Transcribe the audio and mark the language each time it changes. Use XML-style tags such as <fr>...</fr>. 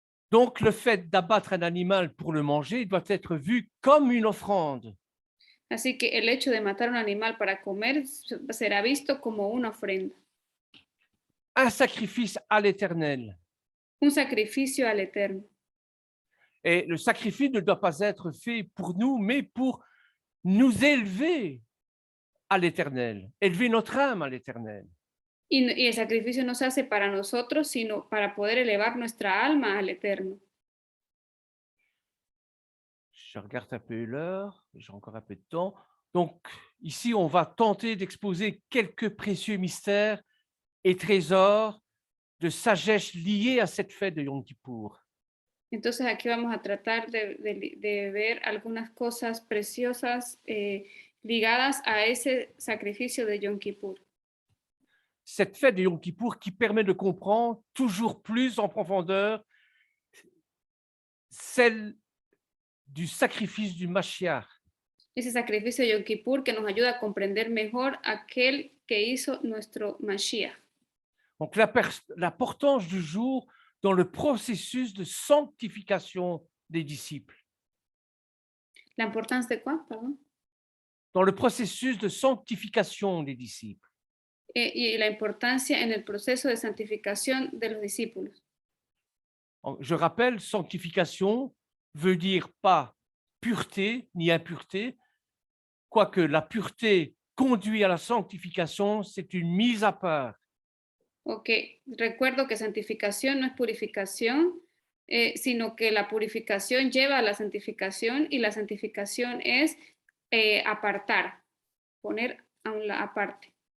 <fr>Donc le fait d'abattre un animal pour le manger doit être vu comme une offrande.</fr> <es>Así que el hecho de matar un animal para comer será visto como una ofrenda,</es> <fr>Un sacrifice à l'Éternel.</fr> <es>un sacrificio al Eterno.</es> <fr>Et le sacrifice ne doit pas être fait pour nous, mais pour nous élever à l'Éternel, élever notre âme à l'Éternel.</fr> <es>Y el sacrificio no se hace para nosotros, sino para poder elevar nuestra alma al Eterno.</es> <fr>Je regarde un peu l'heure, j'ai encore un peu de temps. Donc, ici, on va tenter d'exposer quelques précieux mystères et trésors de sagesse liés à cette fête de Yom Kippour.</fr> <es>Entonces aquí vamos a tratar de ver algunas cosas preciosas ligadas a ese sacrificio de Yom Kippur.</es> <fr>Cette fête de Yom Kippour qui permet de comprendre toujours plus en profondeur celle du sacrifice du Mashiach.</fr> <es>Ese sacrificio de Yom Kippur que nos ayuda a comprender mejor aquel que hizo nuestro Mashiach.</es> <fr>Donc, l'importance du jour dans le processus de sanctification des disciples.</fr> <es>¿La importancia de</es> <fr>quoi? Pardon. Dans le processus de sanctification des disciples.</fr> <es>Y la importancia en el proceso de santificación de los discípulos.</es> <fr>Je rappelle, sanctification veut dire pas pureté ni impureté, quoique la pureté conduit à la sanctification, c'est une mise à part.</fr> <es>Ok, recuerdo que santificación no es purificación, sino que la purificación lleva a la santificación y la santificación es apartar, poner aparte.</es>